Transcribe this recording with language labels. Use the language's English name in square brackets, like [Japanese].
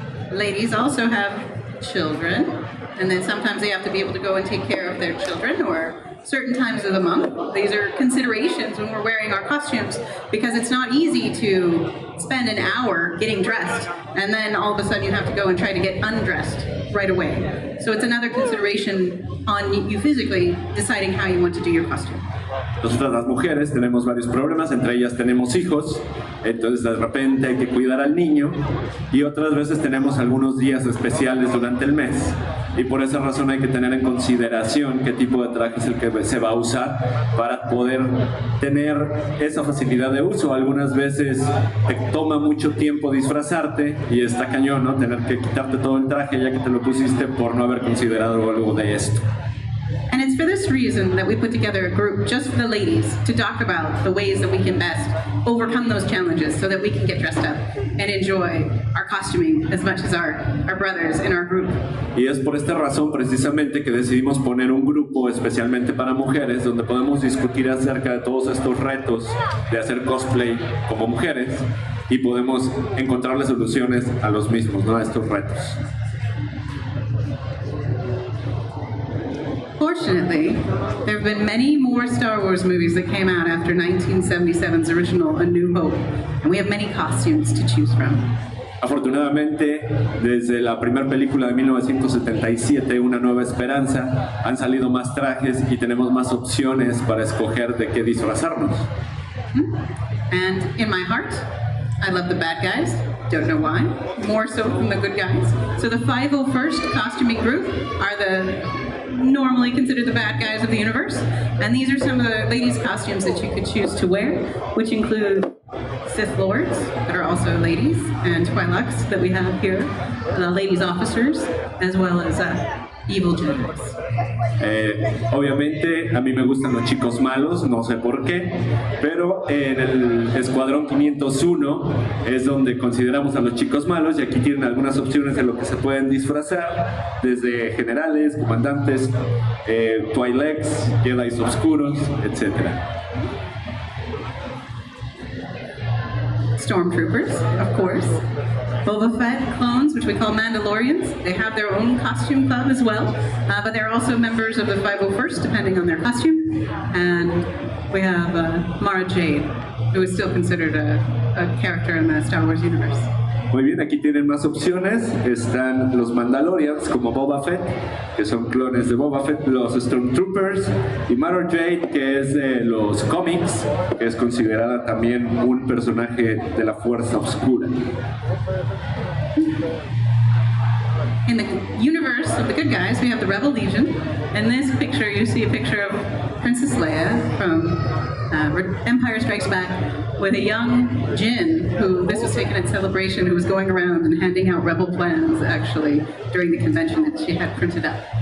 [English] Ladies also have children, and then sometimes they have to be able to go and take care of their children or certain times of the month. These are considerations when we're wearing our costumes because it's not easy to spend an hour getting dressed and then all of a sudden you have to go and try to get undressed right away. So it's another consideration on you physically deciding how you want to do your costume. [Spanish] Nosotras las mujeres tenemos varios problemas, entre ellas tenemos hijos, entonces de repente hay que cuidar al niño y otras veces tenemos algunos días especiales durante el mes y por esa razón hay que tener en consideración qué tipo de traje es el que se va a usar para poder tener esa facilidad de uso. Algunas veces te toma mucho tiempo disfrazarte y está cañón, ¿no? Tener que quitarte todo el traje ya que te lo pusiste por no haber considerado algo de esto. [English] And it's for this reason that we put together a group just for the ladies to talk about the ways that we can best overcome those challenges so that we can get dressed up and enjoy our costuming as much as our brothers in our group. [Spanish] Y es por esta razón precisamente que decidimos poner un grupo especialmente para mujeres donde podemos discutir acerca de todos estos retos de hacer cosplay como mujeres y podemos encontrarle soluciones a los mismos, ¿no? A estos retos. [English] Fortunately, there have been many more Star Wars movies that came out after 1977's original A New Hope, and we have many costumes to choose from. [Spanish] Afortunadamente, desde la primera película de 1977, Una Nueva Esperanza, han salido más trajes y tenemos más opciones para escoger de qué disfrazarnos. [English] And in my heart, I love the bad guys. Don't know why. More so than the good guys. So the 501st costuming group are the normally considered the bad guys of the universe. And these are some of the ladies' costumes that you could choose to wear, which include Sith Lords, that are also ladies, and Twi'leks that we have here, ladies officers, as well as evil Jedis. [Spanish] Obviamente a mí me gustan los chicos malos, no sé por qué, pero en el Escuadrón 501 es donde consideramos a los chicos malos y aquí tienen algunas opciones de lo que se pueden disfrazar, desde generales, comandantes, Twi'leks, Jedis oscuros, etc. [English] Stormtroopers, of course. Boba Fett clones, which we call Mandalorians. They have their own costume club as well, but they're also members of the 501st, depending on their costume. And we have Mara Jade, who is still considered a character in the Star Wars universe. [Spanish] Muy bien, aquí tienen más opciones. Están los Mandalorians como Boba Fett, que son clones de Boba Fett, los Stormtroopers y Mara Jade, que es de los cómics, que es considerada también un personaje de la Fuerza Oscura. [English] In the universe of the good guys, we have the Rebel Legion. In this picture, you see a picture of Princess Leia from Empire Strikes Back with a young Jinn, who this was taken at Celebration, who was going around and handing out rebel plans, actually, during the convention that she had printed up.